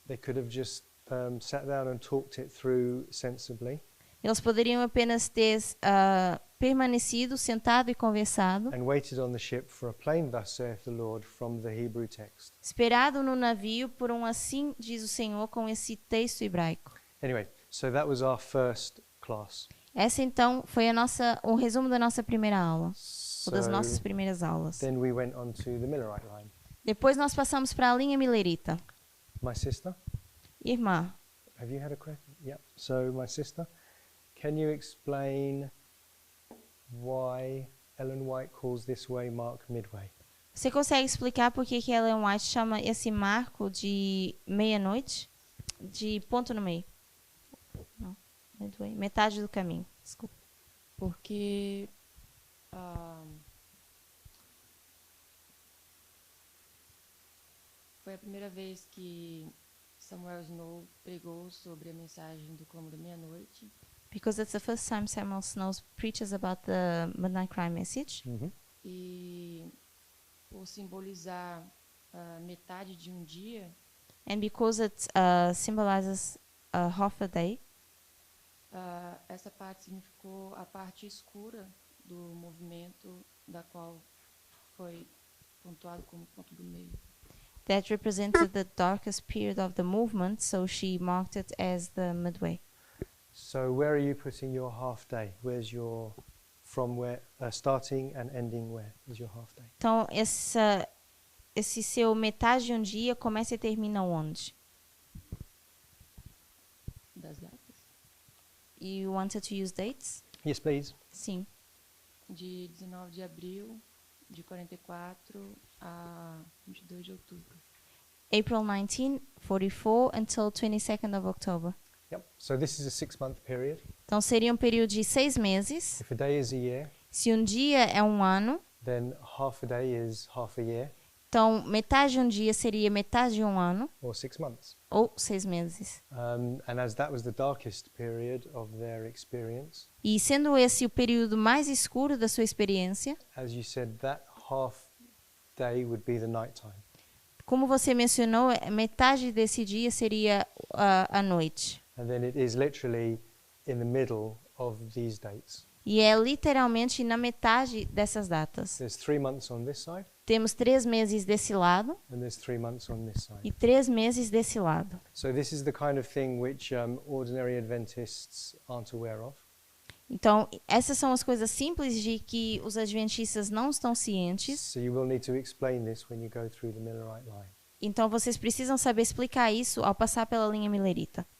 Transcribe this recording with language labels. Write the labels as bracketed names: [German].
[English] they could have just sat down and talked it through sensibly [Portuguese] eles poderiam apenas ter permanecido, sentado e conversado, [English] and waited on the ship for a plain thus saith the Lord from the Hebrew text. [Portuguese] esperado no navio por um assim diz o Senhor com esse texto hebraico. [English] Anyway, so that was our first class. [Portuguese] Essa então foi o resumo da nossa primeira aula, ou das [English] So [Portuguese] nossas primeiras aulas. [English] then we went on to the Millerite line. [Portuguese] Depois nós passamos para a linha milerita. [English] My sister, [Portuguese] Irmã, [English] have you had a question? Yeah. So my sister, can you explain why Ellen White calls this way Mark Midway? [Portuguese] você consegue explicar por que Ellen White chama esse marco de meia-noite de ponto no meio? Não, midway, metade do caminho. Desculpa. Porque foi a primeira vez que Samuel Snow pregou sobre a mensagem do clamor da meia-noite. [English] Because that's the first time Samuel Snow preaches about the midnight cry message. [Portuguese] E por simbolizar metade de um dia, [English] And because it symbolizes half a day, [Portuguese] essa parte significou a parte escura do movimento, da qual foi pontuado como ponto do meio. [English] that represented the darkest period of the movement, so she marked it as the midway. So where are you putting your half day? Where's your from where starting and ending? Where is your half day? [Portuguese] Então, esse seu metade de um dia começa e termina onde? Das datas. [English] You wanted to use dates? Yes, please. [Portuguese] Sim. De 19 de abril de 44 a 22 de outubro. [English] April 1944 until 22nd of October. Yep. So this is a 6-month period. [Portuguese] Então, seria um período de 6 meses. [English] If a day is a year, [Portuguese] Se um dia é um ano, [English] then half a day is half a year, [Portuguese] então metade de um dia seria metade de um ano, [English] or 6 months. [Portuguese] ou 6 meses. [English] And as that was the darkest period of their experience, [Portuguese] E sendo esse o período mais escuro da sua experiência, [English] as you said, that half day would be the nighttime. [Portuguese] como você mencionou, metade desse dia seria a noite. [English] And then it is literally in the middle of these dates. [Portuguese] E é literalmente na metade dessas datas. [English] There's 3 months on this side, [Portuguese] Temos 3 meses desse lado [English] and there's 3 months on this side. [Portuguese] e 3 meses desse lado. [English] So this is the kind of thing which ordinary Adventists aren't aware of. [Portuguese] Então, essas são as coisas simples de que os adventistas não estão cientes. [English] So you will need to explain this when you go through the Millerite line. [Portuguese] Então, vocês precisam saber explicar isso ao passar pela linha milerita.